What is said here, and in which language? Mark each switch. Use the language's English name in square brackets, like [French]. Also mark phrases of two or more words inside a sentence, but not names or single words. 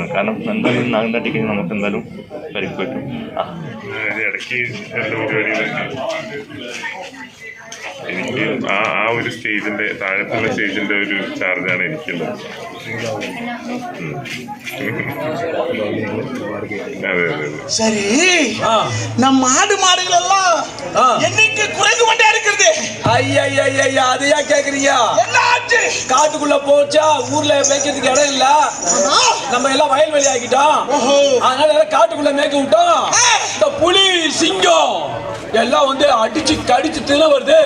[Malayalam] കാരണം എന്തായാലും നാഗം തട്ടിക്കഴിഞ്ഞാൽ നമുക്ക് എന്തായാലും പരിക്ക് പറ്റും. ഇടയ്ക്ക് എനിക്ക് ആ ഒരു സ്റ്റേജിന്റെ താഴത്തുള്ള സ്റ്റേജിന്റെ ഒരു ചാർജാണ് എനിക്കുള്ളത്. അതെ അതെ അതെ. [Tamil] சரி நம்ம ஆடு மாடுகள் எல்லாம் என்னைக்கு குறைந்து கொண்டே இருக்கிறது. ஐயா அதையா கேக்குறீங்க? என்ன ஆச்சு? காட்டுக்குள்ள போச்சா ஊர்ல மேய்க்கிறதுக்கு இடம் இல்ல, நம்ம எல்லாம் வயல்வெளி ஆக்கிட்டோம். அதனால எல்லாம் காட்டுக்குள்ள மேய்க்க விட்டோம். இந்த புலி சிங்கம் எல்லாம் வந்து அடிச்சு கடிச்சு தின வருது.